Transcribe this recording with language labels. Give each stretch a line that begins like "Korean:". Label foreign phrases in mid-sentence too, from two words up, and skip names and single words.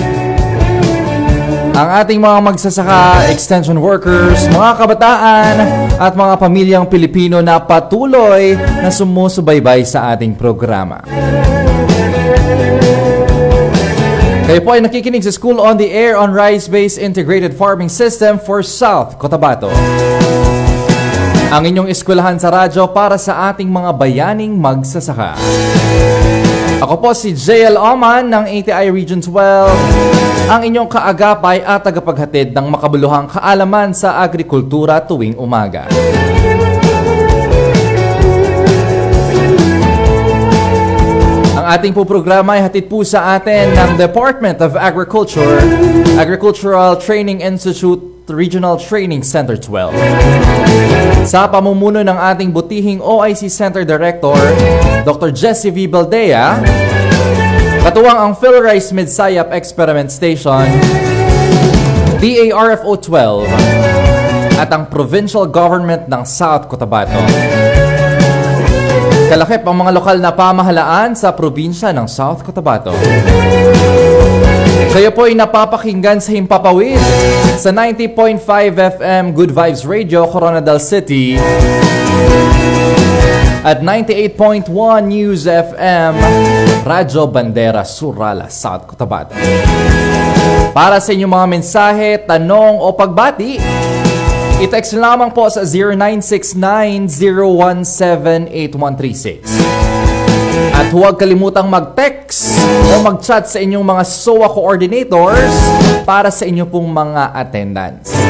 Filipino: ang ating mga magsasaka, extension workers, mga kabataan at mga pamilyang Pilipino na patuloy na sumusubaybay sa ating programa. Kayo po ay nakikinig sa School on the Air on Rice-Based Integrated Farming System for South Cotabato. Ang inyong eskwelahan sa radyo para sa ating mga bayaning magsasaka. Ako po si JL Oman ng ATI Region 12, ang inyong kaagapay at tagapaghatid ng makabuluhang kaalaman sa agrikultura tuwing umaga. Ang ating po programa ay hatid po sa atin ng Department of Agriculture, Agricultural Training Institute, Regional Training Center 12. Sa pamumuno ng ating butihing OIC Center Director, Dr. Jessie V. Baldea, katuwang ang PhilRice Midsayap Experiment Station, DARFO 12, at ang Provincial Government ng South Cotabato. Kalakip ang mga lokal na pamahalaan sa probinsya ng South Cotabato. Kayo po ay napapakinggan sa Himpapawid sa 90.5 FM Good Vibes Radio, Coronadal City, at 98.1 News FM Radyo Bandera, Surala, South Cotabato. Para sa inyong mga mensahe, tanong o pagbati, i-text lamang po sa 0969-017-8136. At huwag kalimutang mag-text o mag-chat sa inyong mga SOA coordinators para sa inyong pong mga attendance.